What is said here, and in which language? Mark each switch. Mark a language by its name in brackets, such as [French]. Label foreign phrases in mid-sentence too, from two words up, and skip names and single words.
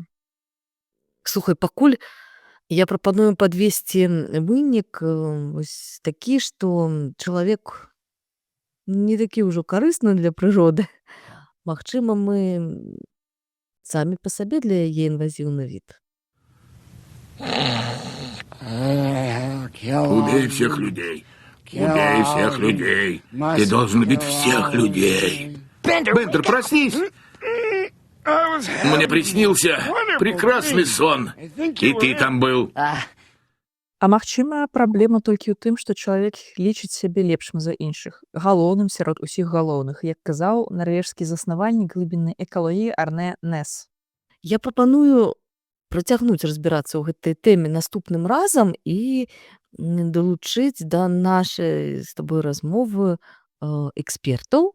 [Belarusian] Слухай, пакуль я прапаную падвесці вынік вось такі, што чалавек не такі ўжо карысны для прыроды. Магчыма, мы самі па сабе для яе інвазіўны від. [Russian] Убей всех людей. Убей всех людей. Ты должен убить всех людей. Бендер, проснись! Мне приснился прекрасный сон. И ты там был. [Belarusian] А магчыма, праблема толькі ў тым, што чалавек лічыць сябе лепшым за іншых, галоўным сярод усіх галоўных, як казаў нарвежскі заснавальнік глыбіннай экалогіі Арне Нэс. Я прапаную працягнуць разбірацца ў гэтай тэме наступным разам і далучыць да нашай з табой размовы экспертаў.